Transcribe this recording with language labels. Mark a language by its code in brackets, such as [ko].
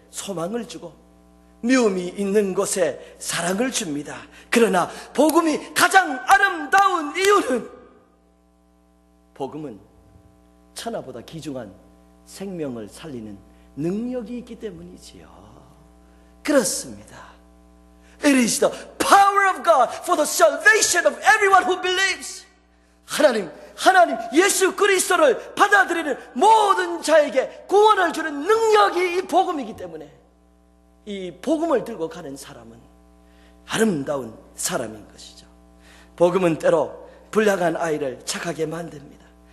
[ko] 소망을 주고 미움이 있는 곳에 사랑을 줍니다. 그러나 복음이 가장 아름다운 이유는 복음은 천하보다 귀중한 생명을 살리는 능력이 있기 때문이지요. 그렇습니다. [en] It is the power of God for the salvation of everyone who believes. [ko] 하나님 예수 그리스도를 받아들이는 모든 자에게 구원을 주는 능력이 이 복음이기 때문에 이 복음을 들고 가는 사람은 아름다운 사람인 것이죠. 복음은 때로 불량한 아이를 착하게 만듭니다.